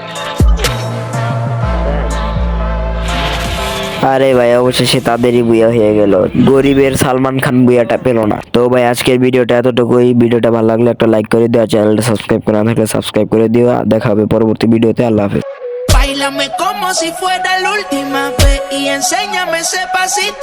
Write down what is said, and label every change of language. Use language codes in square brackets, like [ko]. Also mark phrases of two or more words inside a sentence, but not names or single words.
[bn] আরে ভাই অবশেষে তাদেরই বুয়া হয়ে গেল, গরিবের সালমান খান বুয়াটা পেলো না। তো ভাই আজকের ভিডিওটা এতটুকুই। ভিডিওটা ভালো লাগলে একটা লাইক করে দিও, চ্যানেলটা সাবস্ক্রাইব করা না থাকলে সাবস্ক্রাইব করে দিও। দেখা হবে পরবর্তী ভিডিওতে। [ar] الله حافظ. [es] Báilame como si fuera la última vez y enséñame ese pasito.